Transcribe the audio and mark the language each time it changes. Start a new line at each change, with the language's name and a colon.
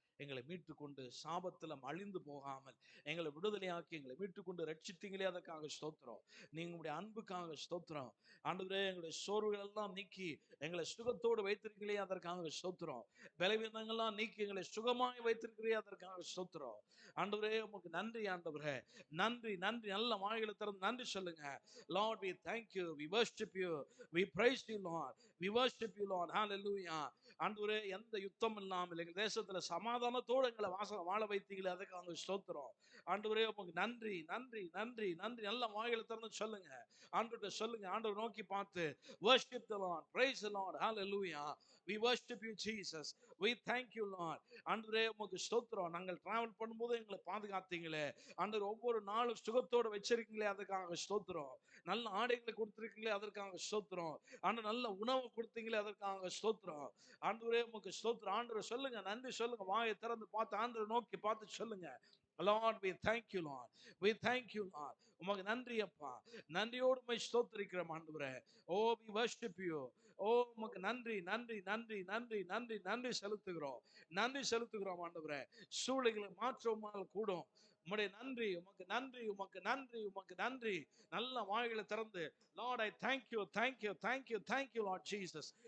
Tamil: எங்களை மீட்டுக்கொண்டு சாபத்தில் அழிந்து போகாமல் எங்களை விடுதலையாக்கி எங்களை மீட்டுக்கொண்டு ரட்சித்தீங்களே, அதற்காக ஸ்தோத்திரம். நீங்க உங்களுடைய அன்புக்காக ஸ்தோத்திரம். ஆண்டவரே, எங்களுடைய சோர்வுகள் எல்லாம் நீக்கி எங்களை சுகத்தோடு வைத்திருக்கிறீங்களே, அதற்காக ஸ்தோத்திரம். பலவீனங்கள்லாம் நீக்கி எங்களை சுகமாய் வைத்திருக்கிறீர்களே, அதற்காக ஸ்தோத்திரம். ஆண்டவரே, உமக்கு நன்றி. ஆண்டவரே, நன்றி நன்றி. நல்ல வாய்களை திறந்து நன்றி சொல்லுங்க.
English: Lord, we thank you, we worship you, we praise you, Lord, we worship you, Lord. Hallelujah.
Tamil: ஆண்டவரே, எந்த யுத்தம் இல்லாமல் எங்கள் தேசத்துல சமாதானத்தோடு எங்களை வாழ வைத்தீங்களே, அதுக்காக ஸ்தோத்திரம். ஆண்டவரே, உமக்கு நன்றி நன்றி நன்றி நன்றி. நல்ல வாய்களை திறந்து சொல்லுங்க. ஆண்டவர்கிட்ட சொல்லுங்க. ஆண்டவர் நோக்கி பார்த்து
English: worship the Lord, praise the Lord. Hallelujah. We worship you, Jesus. We thank you, Lord.
Tamil: ஆண்டவரே, உமக்கு ஸ்தோத்திரம். நாங்கள் டிராவல் பண்ணும்போது எங்களை பாதுகாத்தீங்களே, ஆண்டவர் ஒவ்வொரு நாளும் சுகத்தோடு வச்சிருக்கீங்களே, அதுக்காக ஸ்தோத்திரம். நல்ல ஆடைகளை கொடுத்திருக்கீங்களே, அதற்காக ஸ்தோத்திரம். ஆண்டவர் நல்ல உணவு கொடுத்தீங்களே, அதற்காக ஸ்தோத்திரம். ஆண்டவரே, உமக்கு ஸ்தோத்திரம். ஆண்டவர் சொல்லுங்க, நன்றி சொல்லுங்க. வாயை திறந்து பார்த்து ஆண்டவர் நோக்கி பார்த்து சொல்லுங்க.
English: Lord, we thank you, Lord. We thank you, Lord.
Tamil: உமக்கு நன்றி அப்பா. நன்றியோடு உம்மை ஸ்தோத்திரிக்கிறோம் ஆண்டவரே.
English: Oh, we worship you.
Tamil: Oh, உமக்கு நன்றி நன்றி நன்றி நன்றி நன்றி நன்றி செலுத்துகிறோம். நன்றி செலுத்துகிறோம் ஆண்டவரே. சூழ்நிலைகளை மாற்றமால் கூடும். உம்முடைய நன்றி, உமக்கு நன்றி, உமக்கு நன்றி, உமக்கு நன்றி. நல்ல வாய்களை திறந்து,
English: Lord, I thank you, thank you, thank you, thank you, Lord Jesus.